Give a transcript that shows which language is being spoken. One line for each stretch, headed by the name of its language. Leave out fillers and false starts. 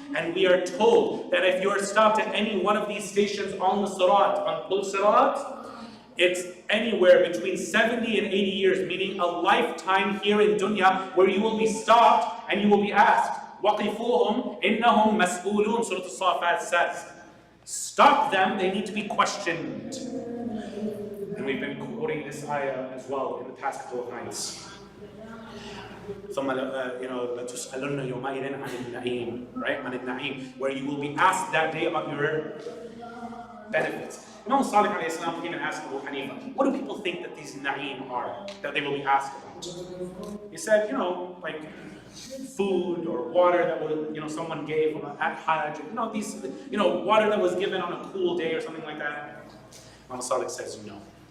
English: And we are told that if you are stopped at any one of these stations on the Sirat, on Pul Sirat, it's anywhere between 70 and 80 years, meaning a lifetime here in dunya, where you will be stopped and you will be asked,
Arabic: وَقِفُوهُمْ إِنَّهُمْ مَسْئُولُونَ
English: Surah Al-Safat says, stop them, they need to be questioned. And we've been quoting this ayah as well in the past couple of nights.
Arabic: ثم لَتُسْأَلُنَّ يَوْمَئِذٍ عَنِ النَّعِيمِ, right? عَنِ النَّعِيمِ,
English: where you will be asked that day about your benefits. Imam Salih alayhi salam came and asked Abu Hanifa, what do people think that these na'im are, that they will be asked about? He said, like food or water that was, someone gave at Hajj, these, water that was given on a cool day or something like that. Imam Salih says no.